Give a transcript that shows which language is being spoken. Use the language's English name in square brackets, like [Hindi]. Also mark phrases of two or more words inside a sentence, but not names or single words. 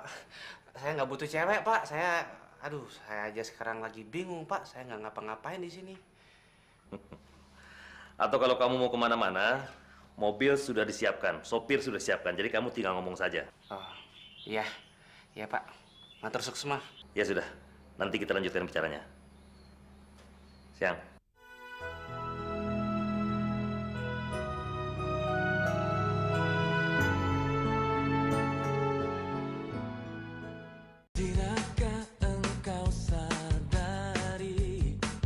[Indonesian] Saya nggak butuh cewek, Pak. Saya aja sekarang lagi bingung, Pak. Saya nggak ngapa-ngapain di sini. Atau kalau kamu mau kemana-mana, mobil sudah disiapkan, sopir sudah disiapkan, jadi kamu tinggal ngomong saja. Oh, iya. Iya, Pak. [Balinese] Matur suksma. [Indonesian] Ya sudah, nanti kita lanjutkan bicaranya. Siang. Tidakkah engkau sadari?